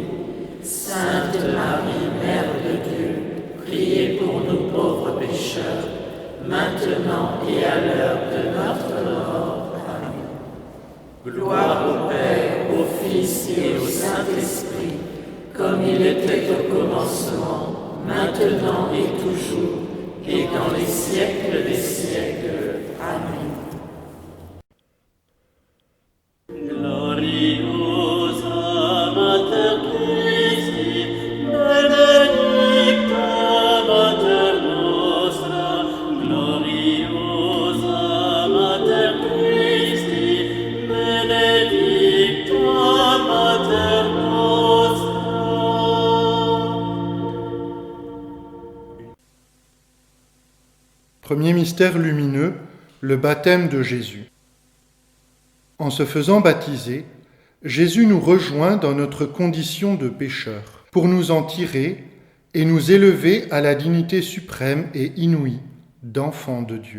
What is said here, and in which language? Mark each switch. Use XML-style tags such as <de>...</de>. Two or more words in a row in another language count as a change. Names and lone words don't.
<fr>Sainte Marie, Mère de Dieu, priez pour nous pauvres pécheurs, maintenant et à l'heure de notre mort. Amen. Gloire au Père, au Fils et au Saint-Esprit, comme il était au commencement, maintenant et toujours, et dans les siècles des siècles. Amen.</fr> <la>Gloriosa Mater Christi, benedicta Mater nostra, gloriosa Mater Christi, benedicta Mater nostra.</la> <fr>Premier mystère lumineux, le baptême de Jésus. En se faisant baptiser, Jésus nous rejoint dans notre condition de pécheur, pour nous en tirer et nous élever à la dignité suprême et inouïe d'enfant de Dieu.</fr>